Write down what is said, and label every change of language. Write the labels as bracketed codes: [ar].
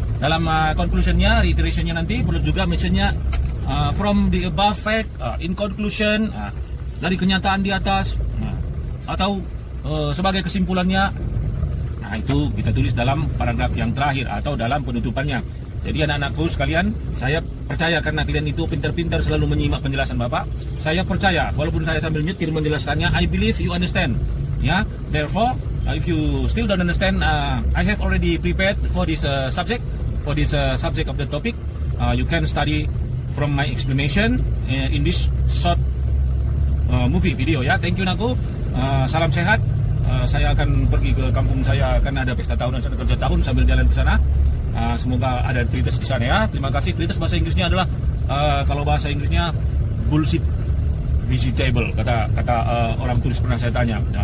[id] Dalam conclusionnya, reiterationnya nanti perlu juga misalnya [en] from the above fact, in conclusion, [id] dari kenyataan di atas, atau sebagai kesimpulannya. Itu kita tulis dalam paragraf yang terakhir atau dalam penutupannya. Jadi anak-anakku sekalian, saya percaya karena kalian itu pintar-pintar selalu menyimak penjelasan Bapak. Saya percaya, walaupun saya sambil nyetir menjelaskannya, [en] I believe you understand. Therefore, if you still don't understand, I have already prepared for this subject. For this subject of the topic, you can study from my explanation in this short movie video. Thank you Naku. [id] Salam sehat. Saya akan pergi ke kampung saya karena ada pesta tahunan, ada kerja tahun sambil jalan ke sana. Semoga ada Trites di sana Terima kasih. Trites bahasa Inggrisnya adalah kalau bahasa Inggrisnya [en] bullshit vegetable [id] kata orang tulis pernah saya tanya.